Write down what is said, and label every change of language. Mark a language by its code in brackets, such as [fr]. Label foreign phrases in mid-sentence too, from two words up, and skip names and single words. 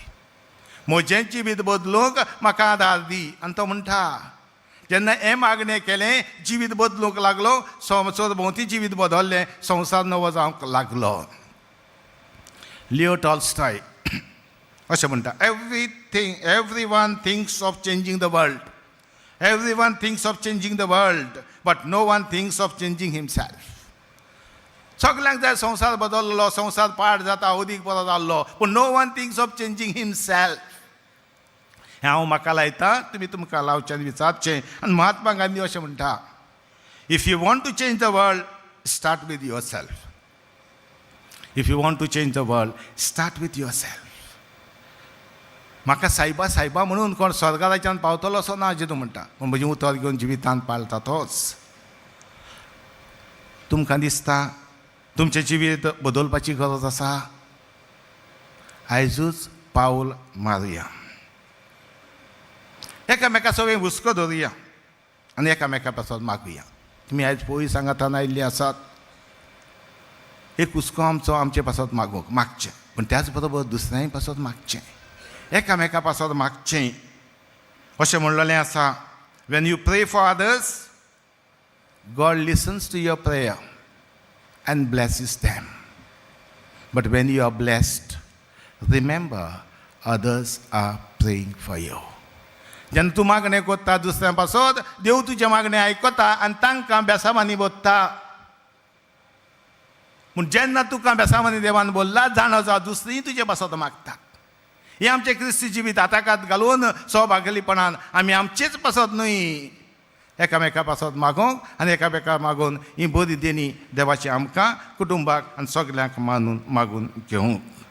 [kok] म्हजें जिवीत बदलूंक म्हाका आदार दी. आनी तो म्हणटा जेन्ना हें मागणें केलें जिवीत बदलूंक लागलो. सरभोंवती जिवीत बदललें, संवसार नवो जावंक लागलो. लिओ टॉल्स्टॉय अशें म्हणटा, [en] everyone thinks of changing the world. everyone thinks of changing the world but no one thinks of changing himself. [kok] सगल्यांक जाय संवसार बदललो, संवसार पाड जाता, अदीक बरो जाल्लो, पूण [en] no one thinks of changing himself. [kok] हें हांव म्हाका लायता, तुमी तुमकां लावचें विचारचें. आनी महात्मा गांधी अशें म्हणटा, [en] if you want to change the world start with yourself. if you want to change the world start with yourself. [kok] म्हाका सायबा सायबा म्हणून कोण स्वर्गाच्यान पावतलो असो ना जेदू म्हणटा, पूण म्हजें उतर घेवन जिवितांत पाळटा तोच. तुमकां दिसता तुमचें जिवीत बदलपाची गरज आसा? आयजूच पावल मारुया. एकामेका सगळें हुस्को धरुया आनी एकामेका पासत मागुया. तुमी आयज पोळी सांगातान आयिल्लीं आसात. एक हुस्को आमचे पासत मागचें, पूण त्याच बरोबर दुसऱ्याय पासत मागचें, एकामेका पासत मागचें. अशें म्हणलेलें आसा, [en] when you pray for others, God listens to your prayer and blesses them. But when you are blessed, remember others are praying for you. [kok] जेन्ना तूं मागणें करता दुसऱ्यां पासत, देव तुजें मागणें आयकता आनी तांकां बेसामानी बोत्ता. पूण जेन्ना तुका बेसामानी देवान बोल्ला, जाणो जा दुसरीं तुजे पासत मागतात. हें आमचें क्रिस्ती जिवीत आताकात घालून सौभाग्यलीपणान आमी आमचेच पासत न्हय, एकामेका पासत मागोंक आनी एकामेका मागून ही बरी देणी देवाची आमकां कुटुंबाक आनी सगल्यांक मागून घेवंक.